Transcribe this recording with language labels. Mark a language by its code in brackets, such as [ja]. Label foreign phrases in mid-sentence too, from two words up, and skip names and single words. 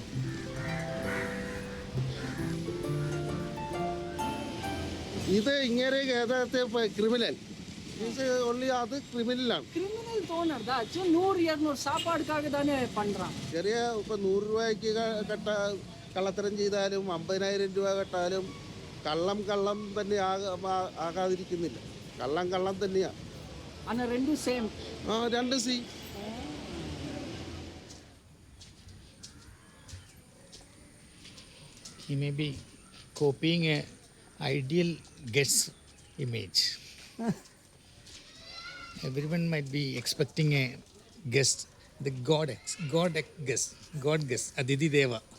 [ml] ഇത് ഇങ്ങനെ യഥാർത്ഥ ക്രിമിനൽ, ഓൺലി അത് ക്രിമിനലാണ്. [ta] கிரிமினல் தோணுறதா? 100-200 சாப்பாடுக்காக தானே பண்றான். [ml] ചെറിയ ഇപ്പം 100 രൂപയ്ക്ക് കള്ളത്തരം ചെയ്താലും 50,000 രൂപ കെട്ടാലും കള്ളം തന്നെ ആകാതിരിക്കുന്നില്ല. കള്ളം തന്നെയാണ്. [ta] ஆனா ரெண்டும் சேம். [ml] രണ്ട് സി. [en] He may be copying a ideal guest image. Everyone might be expecting a guest, the god guest, Aditi Deva.